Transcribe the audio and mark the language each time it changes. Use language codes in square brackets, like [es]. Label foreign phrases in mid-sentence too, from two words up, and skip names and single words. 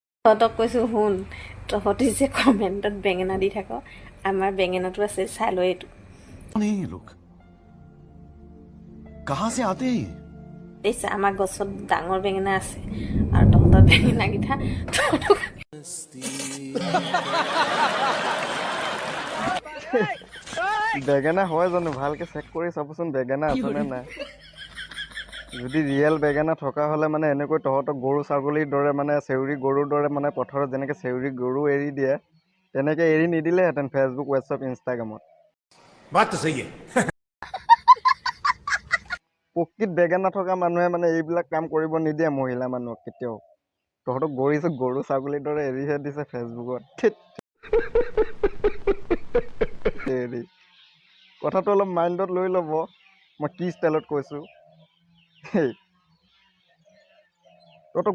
[as] তহঁতক কৈছোঁ শুন, তহঁতি যে কমেণ্টত বেঙেনা দি থাক, আমাৰ বেঙেনাটো আছে, চাই লৈ এইটো। [hi] कौन है ये लोग कहाँ से आते हैं ये? [as] দেখিছা আমাৰ গছত ডাঙৰ বেঙেনা আছে আৰু তহঁতৰ বেঙেনাকেইটা তহঁতক বেগেনা হয় জানো ভালকে চেক কৰি চাবচোন বেগেনা আছেনে নাই যদি ৰিয়েল বেগেনা থকা হ'লে মানে এনেকৈ তহঁতক গৰু ছাগলীৰ দৰে মানে চেউৰী গৰুৰ দৰে মানে পথাৰত যেনেকৈ চেউৰী গৰু এৰি দিয়ে তেনেকৈ এৰি নিদিলেহেঁতেন ফেচবুক হোৱাটছআপ ইনষ্টাগ্ৰামত [hi] बात तो सही है [as] প্ৰকৃত বেগেনা থকা মানুহে মানে এইবিলাক কাম কৰিব নিদিয়ে মহিলা মানুহক কেতিয়াও তহঁতক গৰু ছাগলীৰ দৰে এৰিহে দিছে ফেচবুকত [hi] धत तेरी [as] কথাটো অলপ মাইণ্ডত লৈ ল'ব মই কি ষ্টাইলত কৈছোঁ তহঁতক